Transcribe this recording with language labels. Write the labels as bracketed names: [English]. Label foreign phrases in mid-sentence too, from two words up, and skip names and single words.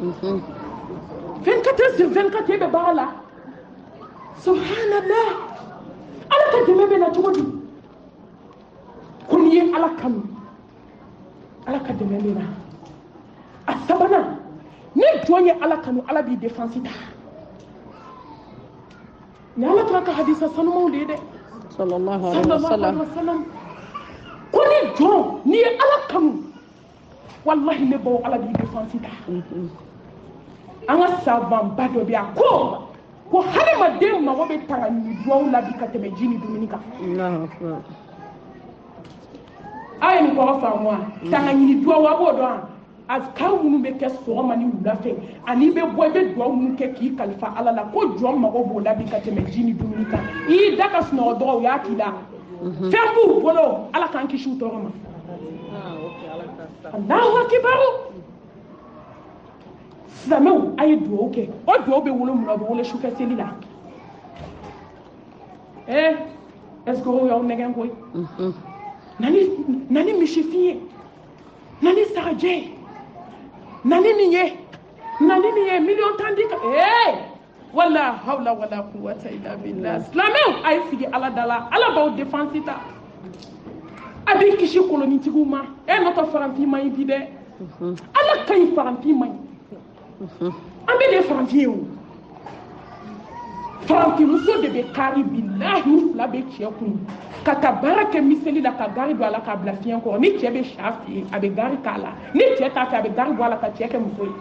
[French] 24 heures sur 24 [Bambara] e bɛ baara la subhanallah ala ka dɛmɛ bɛ na cogo di ko n'i ye ala kanu ala ka dɛmɛ bɛ na a sabanan ni jɔn ye ala kanu ala b'i défense ta ni ala tora ka hadisa sanumanw de ye dɛ [Arabic] صلى الله عليه وسلم [Bambara] ko ni jɔn ni ye ala kanu wallahi ne baw ala b'i défense ta an ka sabanba dɔ bɛ yan ko hadamaden mago bɛ tanga ni duwawu la bi ka tɛmɛ ji ni dumuni kan a ye nin kɔrɔ faamu wa tanga ni duwawu a b'o dɔn a kan minnu bɛ kɛ sɔgɔma ni wula fɛ ani bɛ bɔ i bɛ duwawu minnu kɛ k'i kalifa ala la ko jɔn mago b'o la bi ka tɛmɛ ji ni dumuni kan i y'i da ka sunɔgɔ dɔrɔn o y'a k'i la fɛn b'u bolo ala k'an kisi u tɔɔrɔ ma [Arabic] الله أكبر [Bambara] silamɛw a ye duwawu kɛ o duwawu bɛ wolo mun na o bɛ wolo sufɛ seli la [French] est-ce que [Bambara] o y'aw nɛgɛn koyi nani misifin ye nani sagajɛ ye nani nin ye miliyɔn tan di kan [Arabic] ولا حول ولا قوة إلا بالله [Bambara] silamɛw a ye sigi ala da la ala b'aw défense ta a b'i kisi kolonitigiw ma n'o tɛ faranti man ɲi bi dɛ ala ka ɲi faranti man ɲi an bɛ de faranti ye o faranti muso de bɛ kari bilahi u fila bɛ cɛ kun ka taa baara kɛ miseli la ka gari don a la k'a bila fiɲɛ kɔrɔ ni cɛ bɛ sa fɛ yen a bɛ gari k'a la ni cɛ t'a fɛ a bɛ gari bɔ a la ka cɛ kɛ muso ye